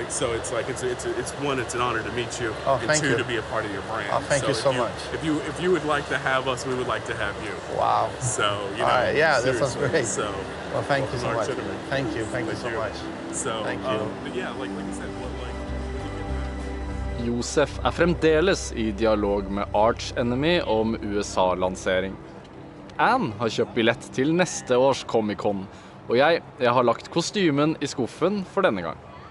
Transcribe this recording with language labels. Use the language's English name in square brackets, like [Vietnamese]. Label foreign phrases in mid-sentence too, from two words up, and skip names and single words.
[English] Like, so it's like it's one, it's an honor to meet you, and thank two, you. to be a part of your brand. Oh, thank you so much. If you would like to have us, we would like to have you. Wow. So you know, all right, yeah, that sounds seriously. great. So, well, thank you so much. Cinnamon. Thank you so much. So, thank you. But yeah, like I said, [Norwegian] Josef fremdeles I dialog med Arch Enemy om USA-lansering. Anne har kjøpt billett til neste års Comic-Con, og jeg har lagt kostymen I skuffen for denne gang.